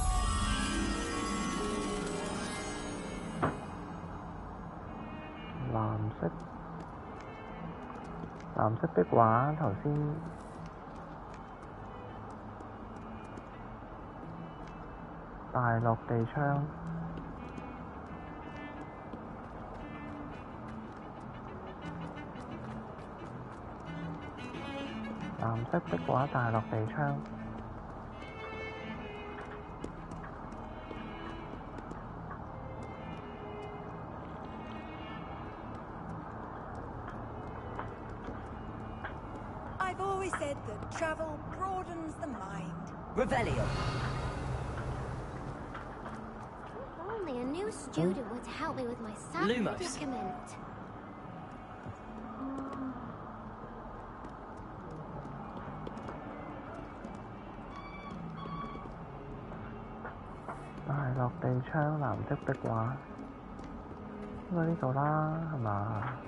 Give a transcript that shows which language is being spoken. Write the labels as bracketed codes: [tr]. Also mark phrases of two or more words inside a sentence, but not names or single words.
[yue] 藍色壁畫頭先大落地窗。藍色壁畫大落地窗。 [en] I've always said that travel broadens the mind. Revelio. If only a new student were to help me with my sad Lumos. predicament. [yue] 大落地窗藍色壁畫，應該呢度啦，係嘛